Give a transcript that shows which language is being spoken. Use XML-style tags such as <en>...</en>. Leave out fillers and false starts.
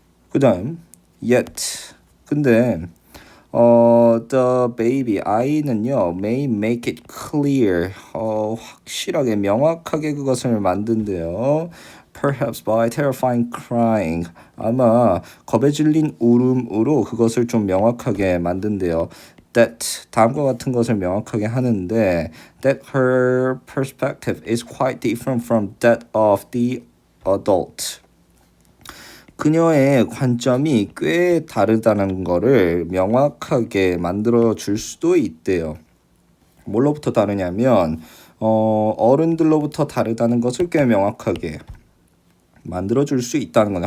<ko>그다음 yet 근데</ko> <en>the baby</en> <ko>아이는요</ko> <en>may make it clear</en> <ko>확실하게 명확하게 그것을 만든대요.</ko> <en>Perhaps by terrifying crying</en> <ko>아마 겁에 질린 울음으로 그것을 좀 명확하게 만든대요.</ko> <en>That</en> <ko>다음과 같은 것을 명확하게 하는데</ko> <en>that her perspective is quite different from that of the adult.</en> <ko>그녀의 관점이 꽤 다르다는 거를 명확하게 만들어 줄 수도 있대요. 뭘로부터 다르냐면 어른들로부터 다르다는 것을 꽤 명확하게 만들어 줄 수 있다는 거네.</ko>